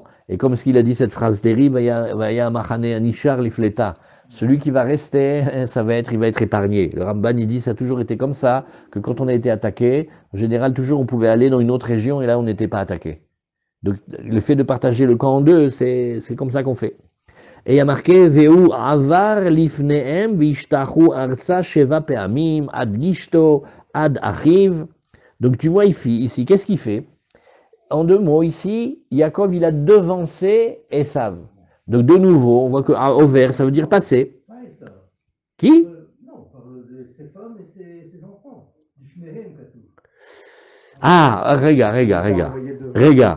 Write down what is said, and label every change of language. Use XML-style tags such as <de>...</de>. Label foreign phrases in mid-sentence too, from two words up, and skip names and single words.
<fr>Et comme ce qu'il a dit cette phrase terrible,</fr> <he>והיה המחנה הנשאר לפליטה.</he> <fr>Celui qui va rester, il va être épargné. Le Ramban, il dit, ça a toujours été comme ça, que quand on a été attaqué, en général, toujours on pouvait aller dans une autre région et là, on n'était pas attaqué. Donc, le fait de partager le camp en deux, c'est comme ça qu'on fait. Et il y a marqué,</fr> <he>והוא עבר לפניהם וישתחו ארצה שבע פעמים עד גשתו עד אחיו.</he> <fr>Donc, tu vois ici, qu'est-ce qu'il fait? En deux mots, ici, Yaakov, il a devancé Esav. Donc de nouveau, on voit que over, ça veut dire passer. Qui? Non, on parle de ses femmes et ses enfants. Du Shnehem, Ah, regarde.</fr>